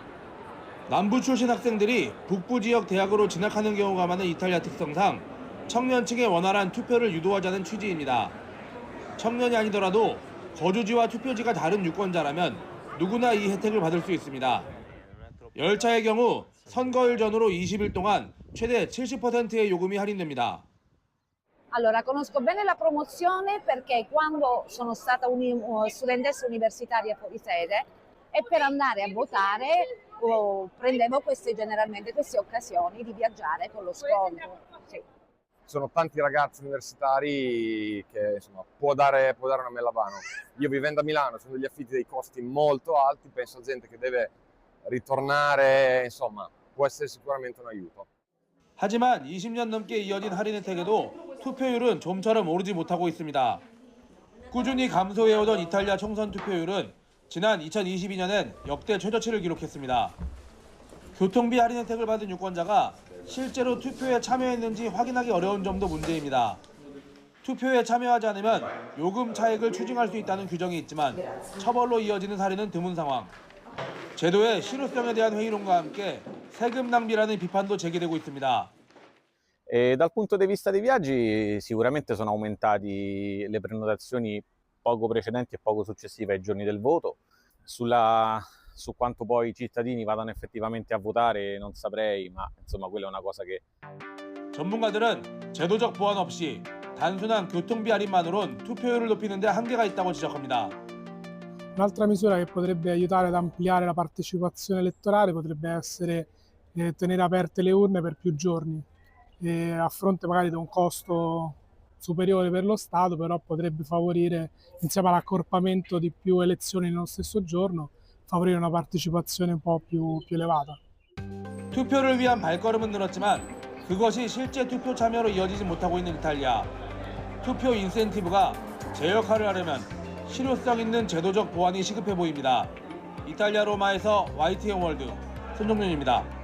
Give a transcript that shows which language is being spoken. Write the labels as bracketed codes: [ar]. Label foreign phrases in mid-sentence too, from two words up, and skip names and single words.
[ko] 남부 출신 학생들이 북부 지역 대학으로 진학하는 경우가 많은 이탈리아 특성상 청년층의 원활한 투표를 유도하자는 취지입니다. 청년이 아니더라도 거주지와 투표지가 다른 유권자라면 누구나 이 혜택을 받을 수 있습니다. 열차의 경우 선거일 전후로 20일 동안 최대 70%의 요금이 할인됩니다. [it] Allora, conosco bene la promozione perché quando sono stata studentessa universitaria fuori sede e per andare a votare prendevo generalmente queste occasioni di viaggiare con lo sconto. Sì. Sono tanti ragazzi universitari che insomma, può dare una bella mano. Io vivendo a Milano, sono degli affitti dei costi molto alti, penso a gente che deve ritornare, insomma, può essere sicuramente un aiuto. [ko] 하지만 20년 넘게 이어진 할인 혜택에도 투표율은 좀처럼 오르지 못하고 있습니다. 꾸준히 감소해오던 이탈리아 총선 투표율은 지난 2022년엔 역대 최저치를 기록했습니다. 교통비 할인 혜택을 받은 유권자가 실제로 투표에 참여했는지 확인하기 어려운 점도 문제입니다. 투표에 참여하지 않으면 요금 차액을 추징할 수 있다는 규정이 있지만 처벌로 이어지는 사례는 드문 상황. 제도의 실효성에 대한 회의론과 함께 세금 낭비라는 비판도 제기되고 있습니다. [it] Dal punto di vista dei viaggi sicuramente sono aumentati le prenotazioni poco precedenti e poco successive ai giorni del voto. Su quanto poi i cittadini vadano effettivamente a votare non saprei, ma insomma quella è una cosa che... [ko] 전문가들은 제도적 보완 없이 단순한 교통비 할인만으론 투표율을 높이는 데 한계가 있다고 지적합니다. [it] Un'altra misura che potrebbe aiutare ad ampliare la partecipazione elettorale potrebbe essere tenere aperte le urne per più giorni e a fronte magari di un costo superiore per lo Stato, però potrebbe favorire, insieme all'accorpamento di più elezioni nello stesso giorno, favorire una partecipazione un po' più elevata. [ko] 투표를 위한 발걸음은 늘었지만 그것이 실제 투표 참여로 이어지지 못하고 있는 이탈리아. 투표 인센티브가 제 역할을 하려면 실효성 있는 제도적 보완이 시급해 보입니다. 이탈리아 로마에서 YTN 월드 손정윤입니다.